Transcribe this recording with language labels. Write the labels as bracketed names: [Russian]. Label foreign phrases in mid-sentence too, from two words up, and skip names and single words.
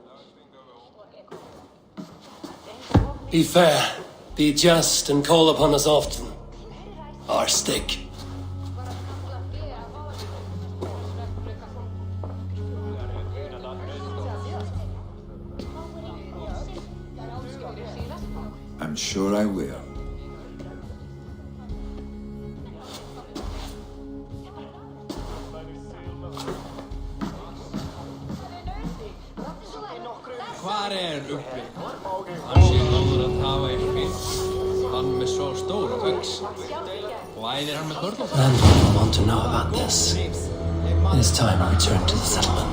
[English] Be fair, be just, and call upon us often. Our stick. I'm sure I will. [Icelandic] Hvar Ubbi? Hann sé góður að hafa eitthvað. Hann með svo stóra öx. Og æðir hann með körlum. [English] Landlord will want to know about this. It is time I return to the settlement.